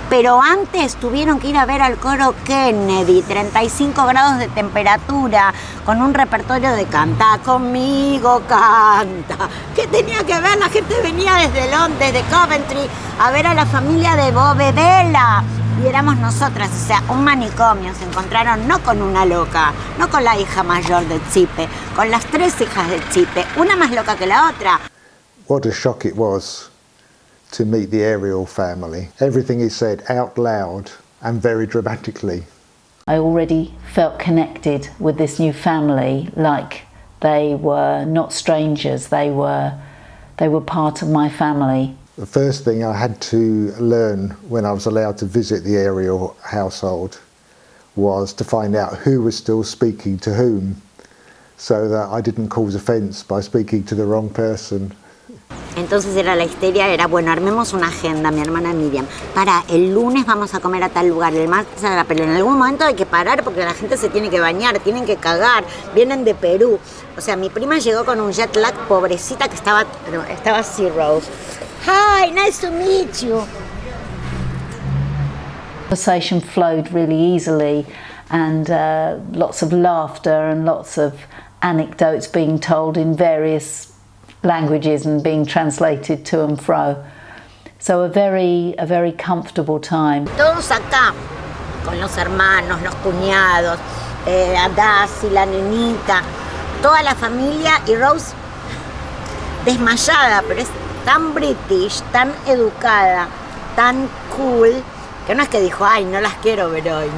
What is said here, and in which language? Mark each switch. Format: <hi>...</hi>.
<es>Pero antes tuvieron que ir a ver al coro Kennedy, 35 grados de temperatura, con un repertorio de canta conmigo, canta. ¿Qué tenía que ver? La gente venía desde Londres, de Coventry, a ver a la familia de Bobedela. Y éramos nosotras, o sea, un manicomio. Se encontraron no con una loca, no con la hija mayor de Chipe, con las 3 hijas de Chipe, una más loca que la otra.</es> <en>What a shock it was to meet the Ariel family. Everything is said out loud and very dramatically. I already felt connected with this new family, like they were not strangers, they were part of my family. The first thing I had to learn when I was allowed to visit the Ariel household was to find out who was still speaking to whom, so that I didn't cause offence by speaking to the wrong person.</en> <es>Entonces la histeria era, bueno, armemos una agenda, mi hermana Miriam, para el lunes vamos a comer a tal lugar, el martes a la pero en algún momento hay que parar porque la gente se tiene que bañar, tienen que cagar, vienen de Perú. O sea, mi prima llegó con un jet lag, pobrecita, que estaba así, Rose.</es> <en>Hi, nice to meet you. Conversation flowed really easily, and lots of laughter and lots of anecdotes being told in various languages and being translated to and fro. So a very comfortable time.</en> <es>Todos acá, con los hermanos, los cuñados, Daisy, la nenita, toda la familia, y Rose desmayada, pero es</es> <en>tan british, tan educada, tan cool,</en> <es>que no es que dijo, ay, no las quiero ver hoy.</es>